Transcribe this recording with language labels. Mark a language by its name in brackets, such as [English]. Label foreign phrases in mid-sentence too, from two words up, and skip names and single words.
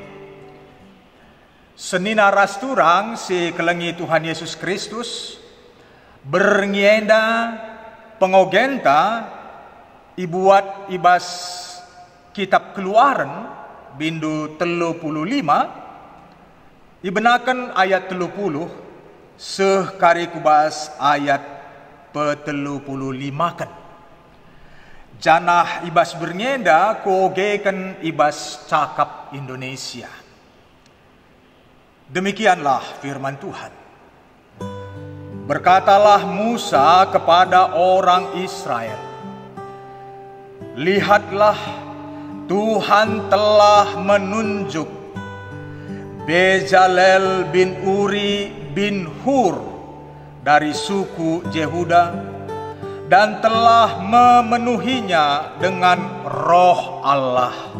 [Batak Karo] Senina rasturang si kelengi Tuhan Yesus Kristus berngienda pengogenta ibuat ibas kitab Keluaran bindu 35 ibenakan ayat 30 seh kari kubas ayat pe-35 kan. Janah ibas berngenda kogekan ibas cakap Indonesia. [Indonesian] Demikianlah firman Tuhan. Berkatalah Musa kepada orang Israel, lihatlah Tuhan telah menunjuk Bezalel bin Uri bin Hur dari suku Yehuda dan telah memenuhinya dengan roh Allah,